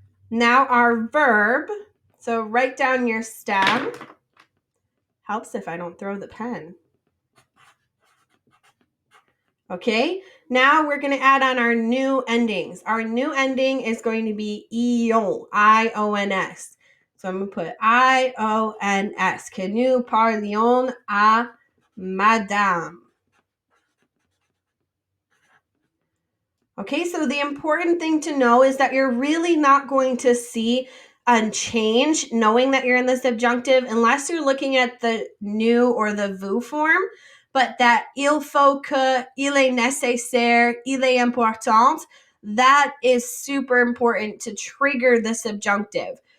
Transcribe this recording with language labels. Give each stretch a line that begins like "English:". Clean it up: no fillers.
English: Now our verb. So write down your stem. Helps if I don't throw the pen. Okay, now we're going to add on our new endings. Our new ending is going to be ion, I-O-N-S. So I'm going to put I-O-N-S.
French: Que nous parlions à Madame.
English: Okay, so the important thing to know is that you're really not going to see a change knowing that you're in the subjunctive unless you're looking at the nous or the vous form, but that
French: il faut que, il est nécessaire, il est important,
English: that is super important to trigger the subjunctive.